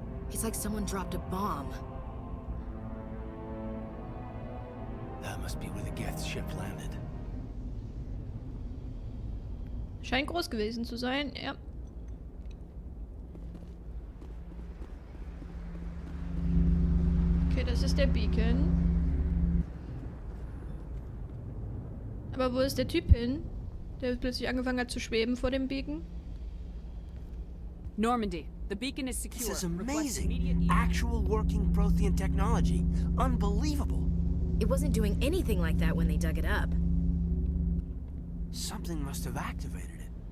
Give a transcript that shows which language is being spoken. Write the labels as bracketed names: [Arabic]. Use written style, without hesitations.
[English] It's like someone dropped a bomb. That must be where the Geth ship landed. [German] Scheint groß gewesen zu sein, ja. Okay, das ist der Beacon. Aber wo ist der Typ hin, der plötzlich angefangen hat zu schweben vor dem Beacon? [English] Normandy, the beacon is secure. This is amazing. Actual working Prothean technology. Unbelievable. It wasn't doing anything like that when they dug it up. Something must have activated it.